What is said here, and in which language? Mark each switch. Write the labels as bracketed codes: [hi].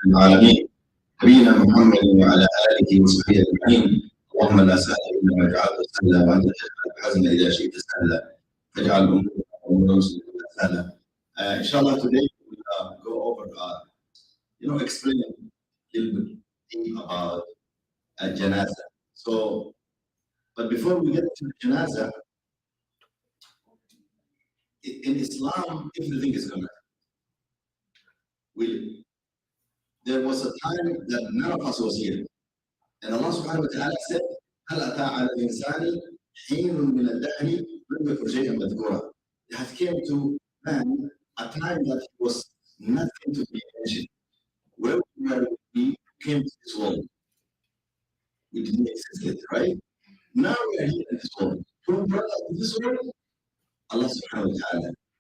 [ar] العالمين نبينا محمد وعلى آله وصحبه أجمعين. اللهم لا سهل إلا ما جعلته سهلا وأنت تجعل الحزن إذا شئت سهلا تجعل أمورنا سهلا. [en] Inshallah, today we will go over, explain a little bit deep about Janazah. So, but before we get to Janazah, in Islam, everything is connected. There was a time that none of us was here. And Allah subhanahu wa ta'ala said, [ar] هل أتى على الإنسان حين من الدهر لم يكن شيئا مذكورا. [en] It has came to man a time that was nothing to be mentioned. Where we came to this world, we didn't exist, right? Now we are here in this world. Who brought us to this world? Allah subhanahu wa ta'ala.